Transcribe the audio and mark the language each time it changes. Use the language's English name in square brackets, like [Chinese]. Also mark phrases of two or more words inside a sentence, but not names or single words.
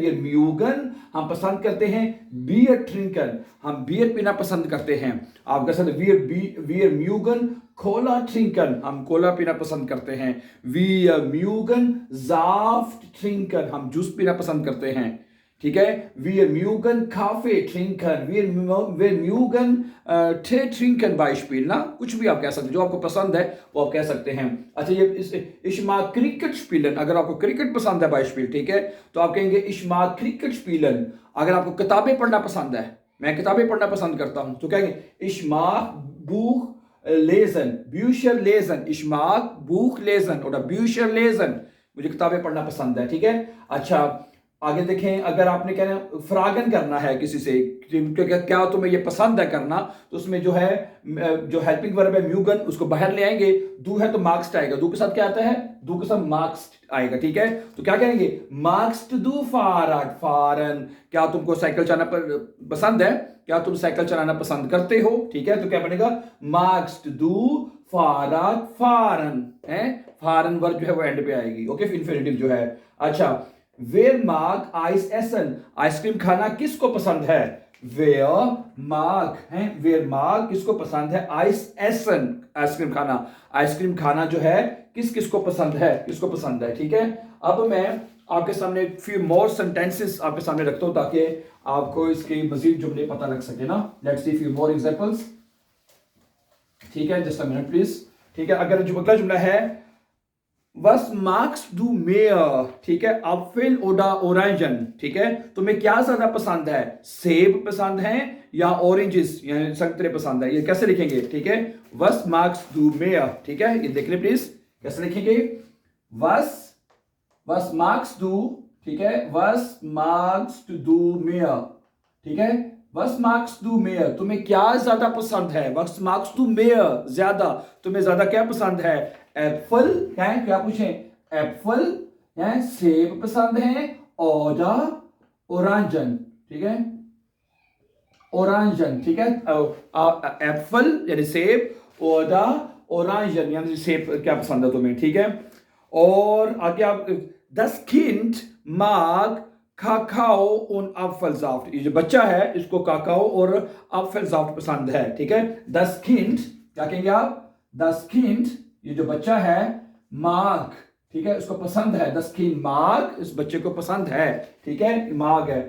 [German] wir mögen [Hindi] हम पसंद करते हैं, [German] Bier trinken [Hindi] हम बियर पीना पसंद करते हैं। आप कह सकते [German] wir wir mögen Cola trinken [Hindi] हम कोला पीना पसंद करते हैं। [German] wir mögen Saft trinken [Hindi] हम जूस पीना पसंद करते हैं, ठीक है। [German] Wir mögen Kaffee trinken, wir mögen Tee trinken Beispiel [Hindi] ना, कुछ भी आप कह सकते हैं, जो आपको पसंद है वो आप कह सकते हैं। अच्छा, ये [German] ich mag Cricket spielen, [Hindi] अगर आपको क्रिकेट पसंद है Beispiel, ठीक है, तो आप कहेंगे [German] ich mag Cricket spielen. [Hindi] अगर आपको किताबें पढ़ना पसंद है, मैं किताबें पढ़ना पसंद करता हूं, तो कहेंगे [German] ich mag Buch lesen, Bücher lesen, ich mag Buch lesen oder Bücher lesen, [Hindi] मुझे किताबें पढ़ना पसंद है, ठीक है। अच्छा, आगे देखें, अगर आपने कहना फ्रागन करना है किसी से, क्या तुम्हें ये पसंद है करना, तो उसमें जो है जो [English] helping verb [Hindi] है म्यूगन, उसको बाहर ले आएंगे। दू है तो मार्क्स आएगा, दू के साथ क्या आता है? दू के साथ मार्क्स आएगा, ठीक है। तो क्या कहेंगे? [German] magst du Fahrrad fahren, [Hindi] क्या तुमको साइकिल चलाना पसंद है? क्या तुम साइकिल चलाना पसंद करते हो? ठीक है, तो क्या बनेगा? [German] magst du Fahrrad fahren [Hindi] है, फारन वर्ब जो है वो एंड पे आएगी, ओके, इन्फिनिटिव जो है। अच्छा, [German] Wer mag Eis essen? [Hindi] आइसक्रीम खाना किसको पसंद है? [German] Wer mag [Hindi] है, [German] Wer mag [Hindi] किसको पसंद है? [German] Eis essen [Hindi] आइसक्रीम खाना, आइसक्रीम खाना जो है किस किसको पसंद है, किसको पसंद है, ठीक है। अब मैं आपके सामने [English] few more sentences [Hindi] आपके सामने रखता हूं ताकि आपको इसके मजीद जुमले पता लग सके ना। [English] let's see few more examples, [Hindi] ठीक है, [English] just a minute please, [Hindi] ठीक है। अगर जो अगला जुमला है [German] Was magst du mehr, [Hindi] ठीक है, [German] Apfel oder Orangen, [Hindi] ठीक है। तुम्हें क्या ज्यादा पसंद है? सेब पसंद है या ऑरेंजेस यानी संतरे पसंद है? ये कैसे लिखेंगे, ठीक है? [German] Was magst du mehr, [Hindi] ठीक है, ये देख ले प्लीज, कैसे लिखेंगे? [German] Was magst du, [Hindi] ठीक है, [German] Was magst du mehr, [Hindi] ठीक है। [German] Was magst du mehr, [Hindi] तुम्हें क्या ज्यादा पसंद है? [German] Was magst du mehr, [Hindi] ज्यादा, तुम्हें ज्यादा क्या पसंद है? एप्पल है, क्या पूछें? एप्पल है, सेब पसंद है, और ओरेंजन, ठीक है, ओरेंजन, ठीक है। एप्पल यानी सेब, और ओरेंजन यानी सेब क्या पसंद है तुम्हें, ठीक है। और आगे आप [German] das Kind mag Kakao [Hindi] और Apfelsaft, ये जो बच्चा है इसको काकाओ और Apfelsaft पसंद है, ठीक है। [German] Das Kind [Hindi] क्या कहेंगे आप? [German] Das Kind [Hindi] ये जो बच्चा है, माग, ठीक है, उसको पसंद है। [German] Das Kind mag [Hindi] इस बच्चे को पसंद है, ठीक है, माग है।